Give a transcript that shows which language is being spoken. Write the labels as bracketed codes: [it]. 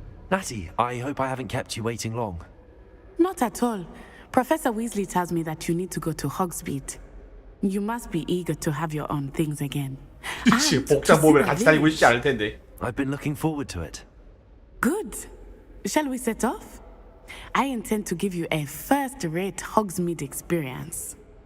[en] Natty, I hope I haven't kept you waiting long. Not at all. Professor Weasley tells me that you need to go to Hogsmeade. You must be eager to have your own things again. [ko] 그치, 복장 보면 같이 다니고 싶지 않을 텐데. [en] I've been looking forward to it. Good. Shall we set off? I intend to give you a first-rate Hogsmeade experience.